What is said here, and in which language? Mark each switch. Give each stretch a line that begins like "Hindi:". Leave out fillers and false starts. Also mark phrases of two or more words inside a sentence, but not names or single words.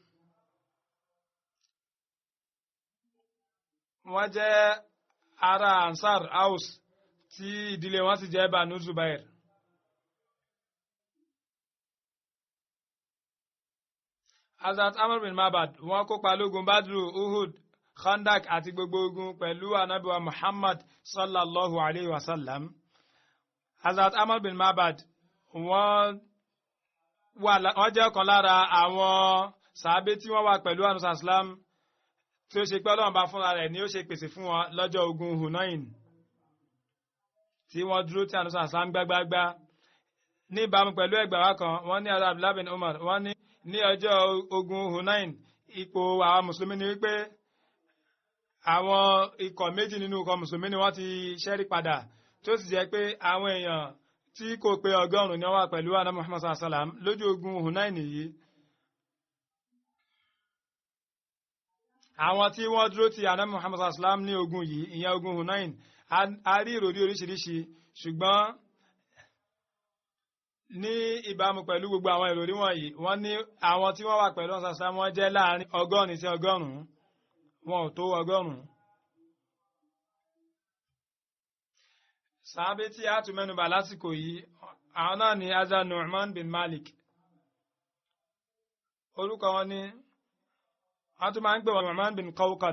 Yoruba: Wọ́n jẹ́ ará Ansar Aus tí ìdílé wọn sì jẹ́ Banu Zubair. Hazrat Amr bin Mabad wọ́n kópa lógun Badru, Uhud, Khandak àti gbogbo ogun pẹ̀lú Ànábì wa Muhammad
Arabic: صلى الله عليه وسلم.
Yoruba: Hazrat Amr bin Mabad wọ́n jẹ́ ọ̀kan lára àwọn sàábé tí wọ́n wà pẹ̀lú Ànábì sallam tí ó ṣe pé Ọlọ́run bá fúnra rẹ̀ ni ó ṣe pèsè fún wọn lọ́jọ́ ogun Hunain tí wọ́n dúró tí Ànábì sallam gbágbágbá. Ní ìbámu pẹ̀lú ẹgbàá kan wọ́n ní Hazrat Abdullah bin Umar wọ́n ní ọjọ́ ogun Hunain ipò àwọn mùsùlùmí ni wípé àwọn ikọ̀ méjì nínú ikọ̀ mùsùlùmí ni wọ́n ti ṣẹ́rí padà tí ó sì jẹ́ pé àwọn èèyàn tí kò pé 100 ni wọ́n wà pẹ̀lú Ànábì Muhammad
Arabic: صلى الله عليه وسلم
Yoruba: lójú ogun Hunain yìí. Àwọn tí wọ́n dúró ti Ànábì Muhammad
Arabic: صلى الله عليه وسلم
Yoruba: ní ogun yìí ìyẹn ogun Hunain a rí ìròrí oríṣiríṣi ṣùgbọ́n ní ìbámu pẹ̀lú gbogbo àwọn ìròrí wọ̀nyí wọ́n ní àwọn tí wọ́n wà pẹ̀lú Ànábì
Arabic: صلى الله عليه وسلم
Yoruba: wọ́n jẹ́ láàrin 100 sí 100 wọn ò tó 100. Sàábé tí a tún mẹ́nubà lásìkò yìí àwọn náà ni Hazrat Nu'man bin Malik. Orúkọ wọn ni wọ́n tún máa ń pè wọn Nu'man bin Qawqal.